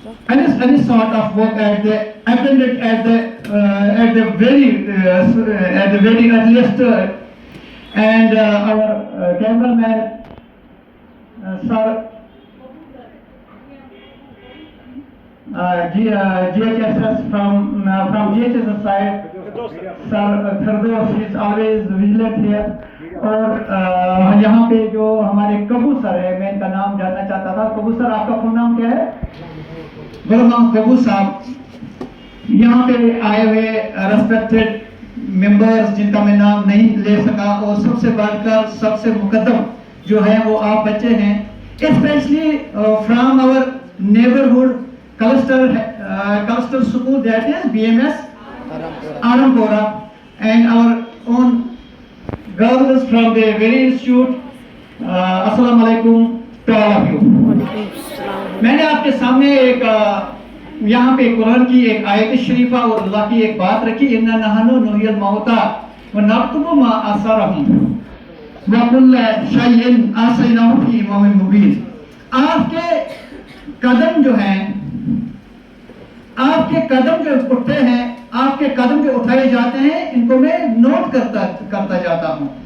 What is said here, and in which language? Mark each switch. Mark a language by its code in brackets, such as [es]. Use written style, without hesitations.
[en] any sort of work at the attended at the very earliest, and our cameraman sir, GHSS from GHSS side, sir Firdaus is always vigilant here. [ur] اور یہاں پہ جو ہمارے کبو سر ہے، میں ان کا نام جاننا چاہتا تھا. کبو سر، آپ کا فل نام کیا ہے؟ غلام کبو صاحب یہاں پہ آئے ہوئے ریسپیکٹڈ ممبرز جن کا میں نام نہیں لے سکا، اور سب سے بڑھ کر سب سے مقدم جو ہے وہ آپ بچے ہیں، [en] Especially from our neighbourhood cluster school that is BMS Arampura, and our own girls from the very institute. Assalamu alaikum to all of you. [ur] میں نے آپ کے سامنے ایک یہاں پہ قرآن کی ایک آیت شریفہ اور اللہ کی ایک بات رکھی، [ar] اِنَّا نَحْنُ نُحْيِي الْمَوْتَىٰ وَنَكْتُبُ مَا آثَارَهُمْ وَكُلَّ شَيْءٍ آتَيْنَاهُ فِي إِمَامٍ مُبِينٍ. [ur] آپ کے قدم جو ہیں، آپ کے قدم جو اٹھتے ہیں، آپ کے قدم جو اٹھائے جاتے ہیں، ان کو میں نوٹ کرتا جاتا ہوں.